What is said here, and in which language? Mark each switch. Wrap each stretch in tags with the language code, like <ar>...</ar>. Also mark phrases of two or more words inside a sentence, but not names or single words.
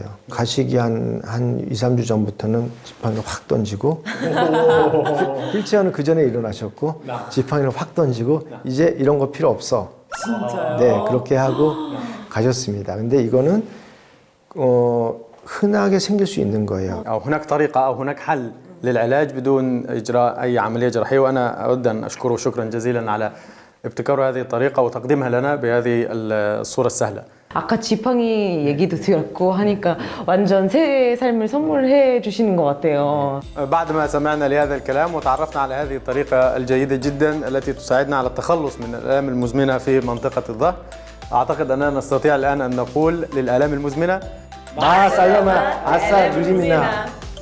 <ko>가시기 한 2, 3주 전부터는 지팡이를 확 던지고 휠체어는 그 전에 일어나셨고 지팡이를 확 던지고 이제 이런 거 필요 없어. 진짜요? 네, 그렇게 하고 가셨습니다. 근데 이거는 흔하게 생길 수 있는 거예요.</ko> <ar>أو هناك طريقة أو هناك حل للعلاج بدون إجراء أي عملية جراحية وأنا أود أن أشكره شكرا جزيلا على ابتكار هذه الطريقة وتقديمها لنا بهذه الصورة السهلة.</ar> <ko>아까 지팡이 얘기도 들었고 하니까 완전 새 삶을 선물해 주시는 것 같아요.</ko> <ar>بعد ما سمعنا لهذا الكلام وتعرفنا على هذه الطريقة الجيدة جدا التي تساعدنا على التخلص من الآلام المزمنة في منطقة الظهر أعتقد أننا نستطيع الآن أن نقول للآلام المزمنة 마 살라마 아싸 누리미나</ar>